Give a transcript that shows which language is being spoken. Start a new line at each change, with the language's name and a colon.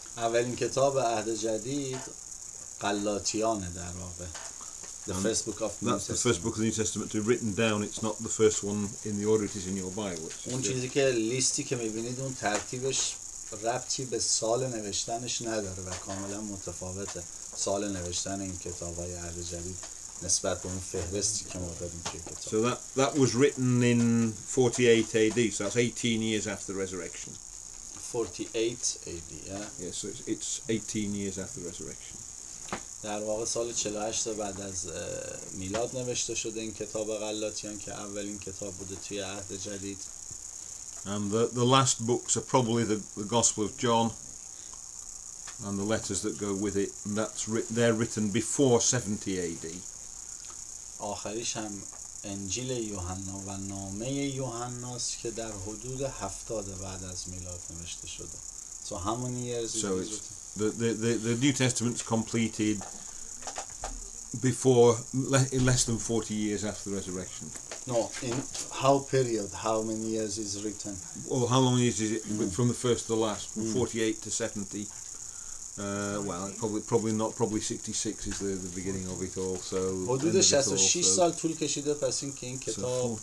Persian: اولین کتاب عهد جدید غلاطیانه در واقع.
English: The first book of New That's the first book of the New Testament to be written down. It's not the first one in the order it is in your Bible.
Persian: اون چیزی که لیستی که میبینید اون ترتیبش ربطی به سال نوشتنش نداره و کاملا متفاوته سال نوشتن این کتاب‌های عهد جدید نسبت به اون فهرستی که ما داریم توی کتاب.
English: So that was written in 48 AD. So that's 18 years after the resurrection. 48 AD yeah? Yes, so it's 18 years after the resurrection.
Persian: در واقع سال 48 بعد از میلاد نوشته شده این کتاب غلاطیان که اولین کتاب بوده توی عهد جدید.
English: And the last books are probably the Gospel of John and the letters that go with it. And they're written before 70 AD.
Persian: آخریش هم انجیل یوحنا و نامه یوحناست که در حدود 70 بعد از میلاد نوشته شده.
English: So how many years is So it? it's the New Testament's completed before in less than 40 years after the resurrection. No, in how period? How many years is written? Well, how long is it from the first to the last? From 48 to 70. Well, probably 66 is the beginning of it all. So
Persian: حدود 66 سال طول کشیده پس این که این کتاب